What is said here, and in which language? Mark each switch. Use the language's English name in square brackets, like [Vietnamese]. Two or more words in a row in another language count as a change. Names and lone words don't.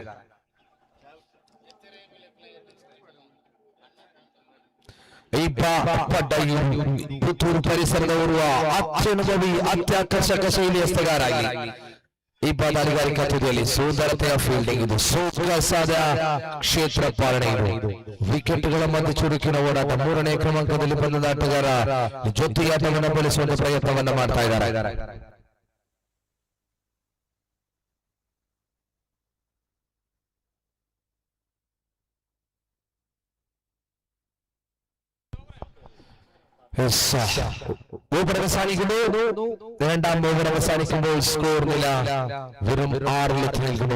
[Kannada] ಈ ಪುತ್ತೂರು ಪರಿಸರದವರು ಅತ್ಯನುಭವಿ ಅತ್ಯಾಕರ್ಷಕ ಶೈಲಿಯ ಎಸೆಗಾರ ಈ ದಾಳಿಗಾರಿಕಾ ತುದಿಯಲ್ಲಿ ಸುಂದರತೆಯ ಫೀಲ್ಡಿಂಗ್, ಇದು ಸೋಗಸಾದ ಕ್ಷೇತ್ರ ಪಾಲನೆ, ಇದು ವಿಕೆಟ್ಗಳ ಮಧ್ಯೆ ಚುರುಕಿನ ಓಡಾಟ. ಮೂರನೇ ಕ್ರಮಾಂಕದಲ್ಲಿ ಬಂದ ಆಟಗಾರ ಜೊತೆಯಾಟವನ್ನು ಬೆಳೆಸುವಂತ ಪ್ರಯತ್ನವನ್ನ ಮಾಡ್ತಾ ಇದ್ದಾರೆ. [Malayalam] ഓവർ അവസാനിക്കുന്നു. രണ്ടാം ഓവർ അവസാനിക്കുമ്പോൾ സ്കോർ നില വെറും 6-ലെത്തി നിൽക്കുന്നു.